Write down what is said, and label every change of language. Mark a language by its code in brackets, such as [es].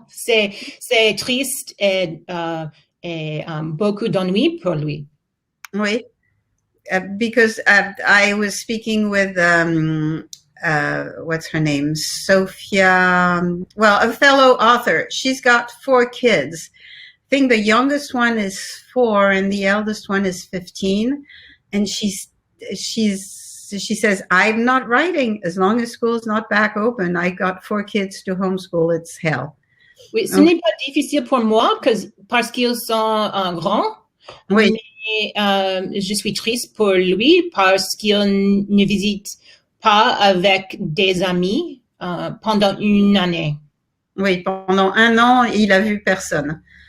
[fr] C'est triste et beaucoup d'ennui pour lui. Oui. [en] Because I was speaking with what's her name? Sophia, well, a fellow author. She's got 4 kids. I think the youngest one is 4 and the eldest one is 15. And she says, I'm not writing as long as school's not back open. I got 4 kids to homeschool. It's hell. [fr] Oui, ce n'est pas difficile pour moi parce qu'ils sont grands. Oui. Mais je suis triste pour lui parce qu'il ne visite pas avec des amis pendant 1 année. Oui, pendant 1 an, il a vu personne.